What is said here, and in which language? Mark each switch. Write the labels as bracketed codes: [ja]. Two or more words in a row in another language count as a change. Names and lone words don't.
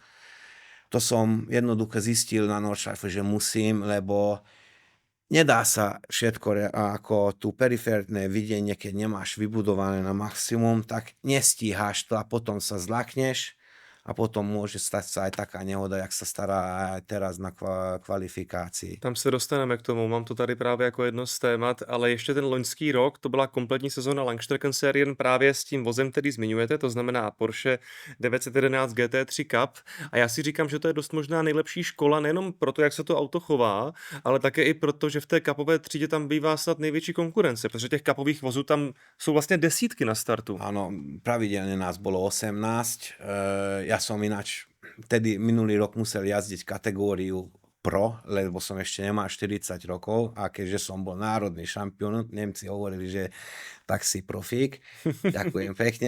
[sk] To som jednoducho zistil na Nordschleife, že musím, lebo nedá sa všetko, ako tú periférne videnie, keď nemáš vybudované na maximum, tak nestíhaš to a potom sa zlakneš. A potom môže stať sa aj taká nehoda, jak sa stará aj teraz na kvalifikácii. [cs] Tam se dostaneme k tomu, mám to tady právě jako jedno z témat, ale ještě ten loňský rok, to byla kompletní sezóna Langstreckenserien právě s tím vozem, který zmiňujete, to znamená Porsche 911 GT3 Cup. A já si říkám, že to je dost možná nejlepší škola, nejenom proto, jak se to auto chová, ale také i proto, že v té kapové třídě tam bývá snad největší konkurence, protože těch kapových vozů tam jsou vlastně desítky na startu. [sk] Áno, pravidelne nás bolo 18. Ja som ináč vtedy minulý rok musel jazdiť kategóriu Pro, lebo som ešte nemal 40 rokov a keďže som bol národný šampión, Nemci hovorili, že tak si profík. Ďakujem pekne.